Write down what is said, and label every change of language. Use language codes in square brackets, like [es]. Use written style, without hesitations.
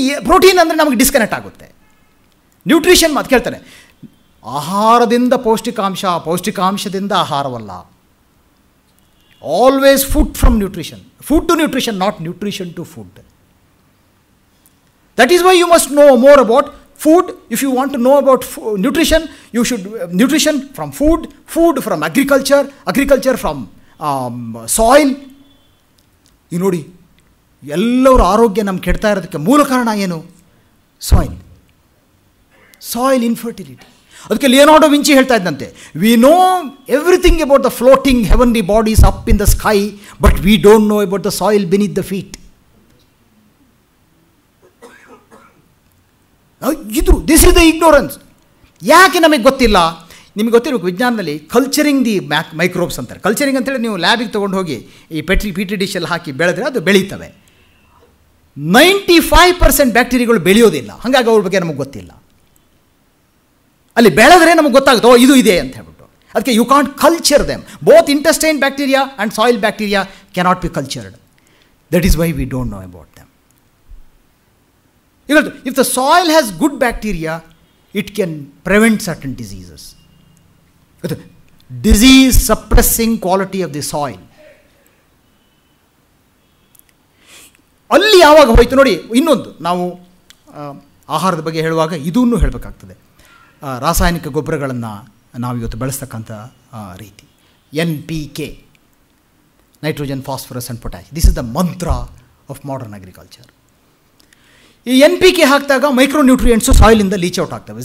[kn] Protein ಅಂದರೆ ನಮಗೆ disconnect ಆಗುತ್ತೆ. ನ್ಯೂಟ್ರಿಷನ್ ಮಾತು ಕೇಳ್ತಾನೆ, ಆಹಾರದಿಂದ ಪೌಷ್ಟಿಕಾಂಶದಿಂದ ಆಹಾರವಲ್ಲ. [en] Always food from nutrition, food to nutrition, not nutrition to food. That is why you must know more about food. If you want to know about nutrition, you should nutrition from food from agriculture from soil. [kn] You ನೋಡಿ, ಎಲ್ಲರ ಆರೋಗ್ಯ ನಮ್ಗೆ ಕೆಡ್ತಾ ಇರೋದಕ್ಕೆ ಮೂಲ ಕಾರಣ ಏನು? [en] Soil infertility. [kn] ಅದಕ್ಕೆ Leonardo Vinci ಹೇಳ್ತಾ ಇದ್ದಂತೆ, [en] We know everything about the floating heavenly bodies up in the sky, but we don't know about the soil beneath the feet. This is the ignorance. [kn] ಯಾಕೆ ನಮಗೆ ಗೊತ್ತಿಲ್ಲ? ನಿಮಗೆ ಗೊತ್ತಿರಬೇಕು, ವಿಜ್ಞಾನದಲ್ಲಿ [en] culturing the microbes [kn] ಅಂತಾರೆ. ಕಲ್ಚರಿಂಗ್ ಅಂತೇಳಿ ನೀವು ಲ್ಯಾಬಿಗೆ ತೊಗೊಂಡು ಹೋಗಿ ಈ ಪೆಟ್ರಿ ಡಿಶಲ್ಲಿ ಹಾಕಿ ಬೆಳೆದ್ರೆ ಅದು ಬೆಳೀತವೆ. 95% ಬ್ಯಾಕ್ಟೀರಿಯಾಗಳು ಬೆಳೆಯೋದಿಲ್ಲ, ಹಾಗಾಗಿ ಅವ್ರ ಬಗ್ಗೆ ನಮಗೆ ಗೊತ್ತಿಲ್ಲ. ಅಲ್ಲಿ ಬೆಳೆದ್ರೆ ನಮಗೆ ಗೊತ್ತಾಗುತ್ತೆ, ಇದು ಇದೆ ಅಂತ ಹೇಳ್ಬಿಟ್ಟು. ಅದಕ್ಕೆ [en] You can't culture them. Both intestine bacteria and soil bacteria cannot be cultured. That is why we don't know about them. If the soil has good bacteria, it can prevent certain diseases. The disease suppressing quality of the soil. [kn] ಅಲ್ಲಿ ಯಾವಾಗ ಹೋಯಿತು ನೋಡಿ. ಇನ್ನೊಂದು ನಾವು ಆಹಾರದ ಬಗ್ಗೆ ಹೇಳುವಾಗ ಇದನ್ನು ಹೇಳಬೇಕಾಗ್ತದೆ. ರಾಸಾಯನಿಕ ಗೊಬ್ಬರಗಳನ್ನು ನಾವು ಇವತ್ತು ಬಳಸ್ತಕ್ಕಂಥ ರೀತಿ. [en] NPK, nitrogen, phosphorus and potash. This is the mantra of modern agriculture. [kn] ಈ NPK ಹಾಕಿದಾಗ ಮೈಕ್ರೋನ್ಯೂಟ್ರಿಯೆಂಟ್ಸು ಸಾಯಿಲಿಂದ ಲೀಚ್ ಔಟ್ ಆಗ್ತವೆ.